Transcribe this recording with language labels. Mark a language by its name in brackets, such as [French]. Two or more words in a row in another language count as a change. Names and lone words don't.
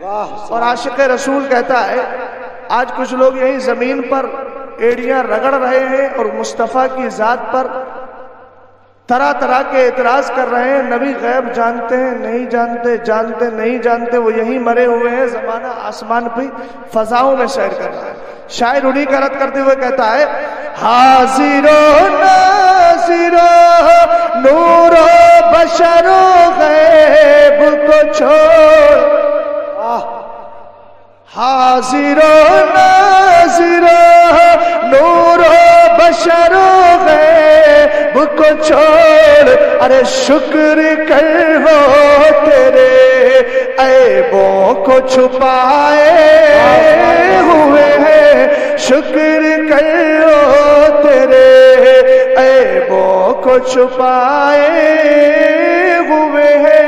[Urdu] اور عاشق رسول کہتا ہے آج کچھ لوگ یہی زمین پر ایڑیاں رگڑ رہے ہیں اور مصطفیٰ کی ذات پر طرح طرح کے اعتراض کر رہے ہیں، نبی غیب جانتے ہیں نہیں جانتے، جانتے نہیں جانتے، وہ یہیں مرے ہوئے ہیں، زمانہ آسمان پہ فضاؤں میں سیر کر رہا ہے۔ شاعر انہی کا رد کرتے ہوئے کہتا ہے حاضر و ناظر و نور و بشر و غیب کو چھوڑ، حاضر و ناظر و نور و بشر و غیب کو چھوڑ، ارے شکر کر وہ تیرے عیبوں کو چھپائے ہوئے ہیں، شکر کر وہ تیرے عیبوں کو چھپائے ہوئے ہیں۔